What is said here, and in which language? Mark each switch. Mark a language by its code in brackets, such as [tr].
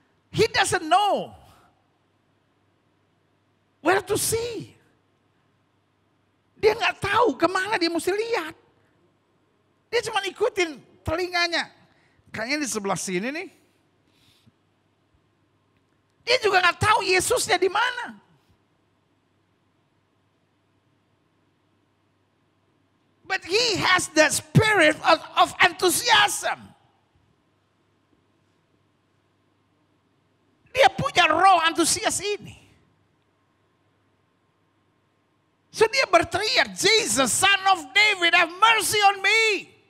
[en] He doesn't know where to see. [id] Dia nggak tahu kemana dia mesti lihat. Dia cuma ikutin telinganya. Kayaknya di sebelah sini nih. Dia juga nggak tahu Yesusnya di mana. [en] But he has the spirit of enthusiasm. [id] Dia punya roh antusias ini. [en] So [id] dia berteriak, [en] Jesus, Son of David, have mercy on me.